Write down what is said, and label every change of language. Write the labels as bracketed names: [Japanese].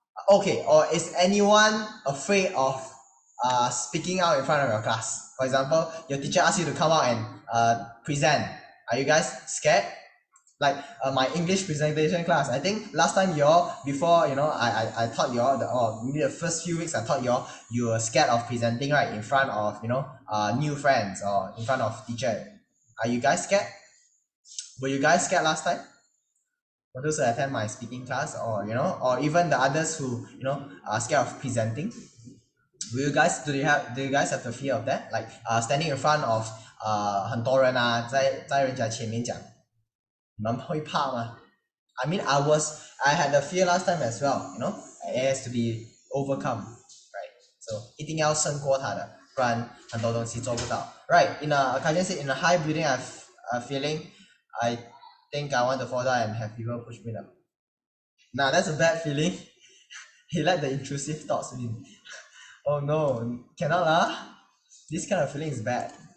[English] okay or is anyone afraid of speaking out in front of your class for example your teacher asks you to come out and present are you guys scared like my English presentation class I think last time y'all before you know I taught y'all maybe the first few weeks I taught y'all you were scared of presenting right in front of you know new friends or in front of teacher are you guys scared were you guys scared last time For those who attend my speaking class, or or even the others who are scared of presenting, do you guys have the fear of that? Like standing in front of [Chinese] 很多人啊，在人家前面讲，你们会怕吗？ [English] I mean, I had the fear last time as well. It has to be overcome, right? [Chinese] So 一定要胜过它的，不然很多东西做不到。 [English] Right? Kajan said in a high building, I've a feeling, I think I want to fall down and have people push me down. Nah, that's a bad feeling. He let the intrusive thoughts win. Oh no, cannot lah. This kind of feeling is bad.